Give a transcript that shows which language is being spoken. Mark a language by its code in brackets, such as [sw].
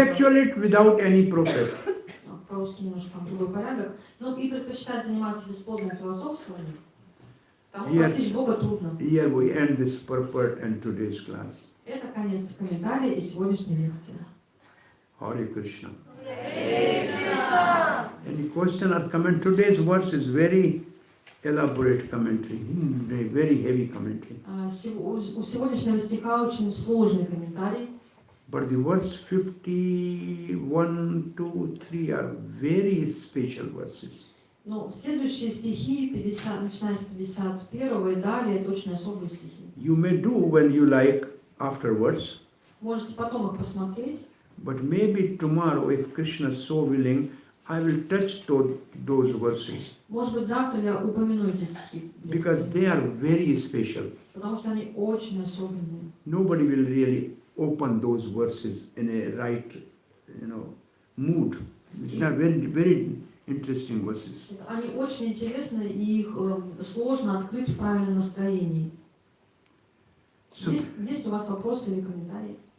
[en] speculate without any profit. [ru] По-русски немножко там другой порядок, но и предпочитает заниматься бесплодным философствованием, тому [en] Yes. [ru] постичь Бога трудно. [en] Here we end this purport and today's class. [ru] Это конец комментария и сегодняшней лекции. [en] Hare Krishna. Any question or comment? Today's verse is very elaborate commentary, very heavy commentary. [ru] У сегодняшнего стиха очень сложный комментарий, [en] But the verse 51, 2, 3 are very special verses. [ru] но следующие стихи, 50, начиная с 51 и далее, это очень особые стихи. [en] You may do when you like afterwards, [ru] Можете потом их посмотреть, [en] but maybe tomorrow, if Krishna is so willing, I will touch those verses [ru] может быть, завтра я упомяну эти стихи, [en] because they are very special. [ru] потому что они очень особенные. [en] Nobody will really open those verses in a right, mood. It's not very interesting verses. [ru] Они очень интересны, и их сложно открыть в правильном настроении. [en] So, [ru] Есть у вас вопросы или комментарии?